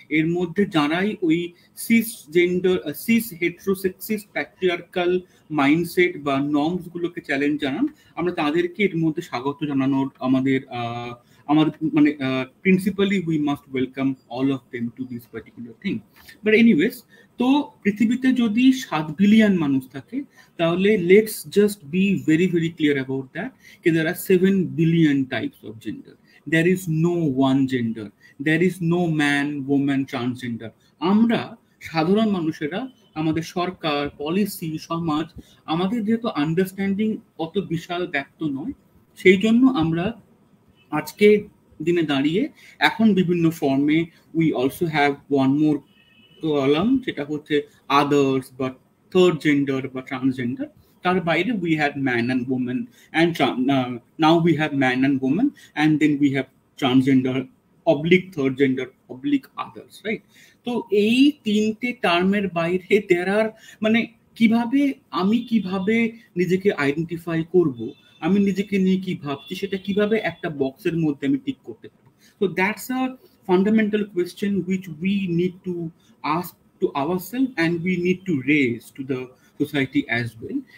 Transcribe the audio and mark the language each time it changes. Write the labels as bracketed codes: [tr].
[bn] এর মধ্যে যারাই ওই cis gender, cis হেটেরোসেক্সিস patriarchal mindset বা নর্মস গুলোকে চ্যালেঞ্জ জানান, আমরা তাদেরকে এর মধ্যে স্বাগত জানানোর আমাদের মানে [en] Principally we must welcome all of them to this particular thing. But anyways, [bn] তো পৃথিবীতে যদি 7 বিলিয়ন মানুষ থাকে, তাহলে [en] Let's just be very very clear about that, कि there are 7 billion types of gender. There is no one gender. There is no man, woman, transgender. [bn] আমরা সাধারণ মানুষেরা, আমাদের সরকার, পলিসি, সমাজ, আমাদের যেহেতু আন্ডারস্ট্যান্ডিং অত বিশাল ব্যক্ত নয়, সেই জন্য আমরা আজকে দিনে দাঁড়িয়ে এখন বিভিন্ন ফর্মে [en] we also have one more column, [bn] যেটা হচ্ছে আদার্স বা থার্ড জেন্ডার বা ট্রান্সজেন্ডার। তার বাইরে [en] We have man and women and now we have man and women and then we have transgender oblique third gender oblique others, right? [bn] তো এই তিনটে টার্মের বাইরে [en] there are, [bn] মানে আমি কিভাবে নিজেকে আইডেন্টিফাই করব, আমি নিজেকে নিয়ে কি ভাবছি, সেটা কিভাবে একটা বক্সের মধ্যে আমি টিক করতে পারি। [en] So that's a fundamental question which we need to ask to ourselves and we need to raise to the society as well.